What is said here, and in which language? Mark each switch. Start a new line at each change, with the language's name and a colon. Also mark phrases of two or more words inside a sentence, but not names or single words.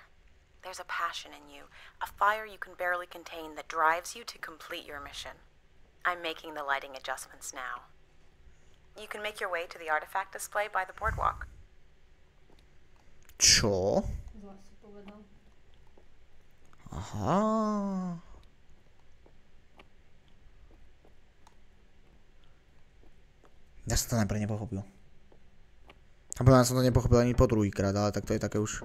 English: There's a passion in you, a fire you can barely contain that drives you to complete your mission. I'm making the lighting adjustments now. You can make your way to the artifact display by the boardwalk.
Slovak: Čo? Aha. Ja som to najprv nepochopil. A potom som to nepochopil ani po druhýkrát, ale tak to je také už...